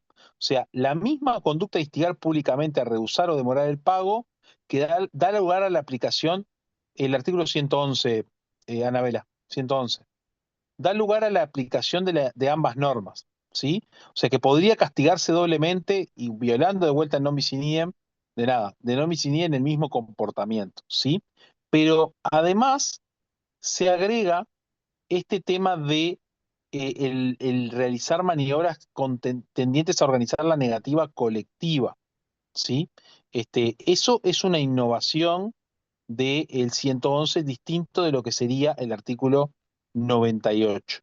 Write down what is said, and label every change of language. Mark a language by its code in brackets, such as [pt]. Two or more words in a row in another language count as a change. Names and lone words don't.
[es] O sea, la misma conducta de instigar públicamente a rehusar o demorar el pago que da lugar a la aplicación, el artículo 111, Anabela, 111, da lugar a la aplicación de ambas normas, ¿sí? O sea, que podría castigarse doblemente y violando de vuelta el [la] non bis in idem, [es] de [la] non bis in idem [es] el mismo comportamiento, ¿sí? Pero además se agrega este tema de el realizar maniobras tendientes a organizar la negativa colectiva, ¿sí? Eso es una innovación del 111 distinto de lo que sería el artículo 98.